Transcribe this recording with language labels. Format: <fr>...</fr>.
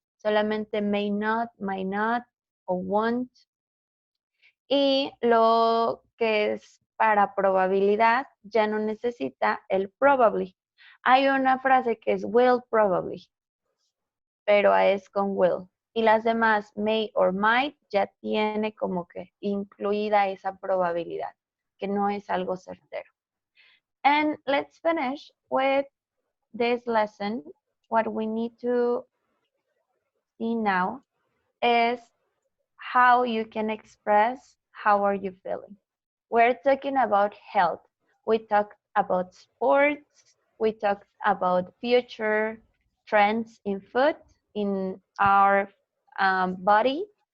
<es>Solamente may not, might not o won't. Y lo que es para probabilidad ya no necesita el probably. Hay una frase que es will probably, pero es con will. Y las demás, may or might, ya tiene como que incluida esa probabilidad, que no es algo certero.</es> <en>And let's finish with this lesson. What we need to see now is how you can express how are you feeling? We're talking about health. We talked about sports. We talked about future trends in food, in our body.</en>